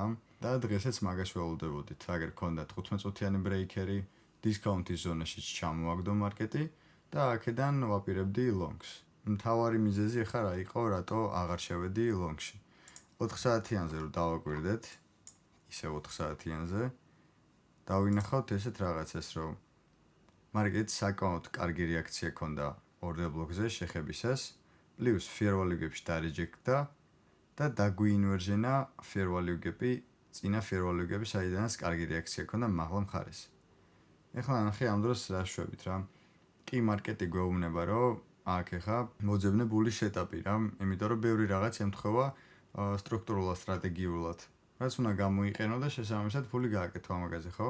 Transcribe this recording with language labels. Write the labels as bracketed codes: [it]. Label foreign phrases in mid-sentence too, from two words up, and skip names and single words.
[ka] და დღესაც მაგას ველოდებოდით, აგერ ქონდა 15 წუთიანი ბრეიქერი, დისკაუნტის ზონაშიც ჩამოაგდო მარკეტი და აქედან ვაპირებდი ლონგს. მთავარი მიზეზი ახლა რა იყო, რატო აღარ შევედი ლონგში. 4 საათიანზე რო დავაკვირდეთ, ისე 4 საათიანზე დავინახავთ ესეთ რაღაცას, რომ მარკეტს საკმაოდ კარგი რეაქცია ჰქონდა [en] order block- [ka] ზე შეხებისას, პლუს [en] fear value gap- [ka] ში დარეჯექტა და დაგვიინვერჟენა [en] fear value gap- [ka] ი, წინა [en] fear value gap- [ka] ი, საიდანაც კარგი რეაქცია ჰქონდა მაღლა მხარეს. ეხლა ნახე ამ დროს რა შვებით რა. კი მარკეტი გვეუბნება, რომ აქ ეხა მოძებნე ბულის სეტაპი რა, იმიტომ რომ ბევრი რაღაც ემთხვევა სტრუქტურულად, სტრატეგიულად. რაც უნდა გამოიყენო და შესაბამისად ფული გააკეთო ამაგაზე, ხო?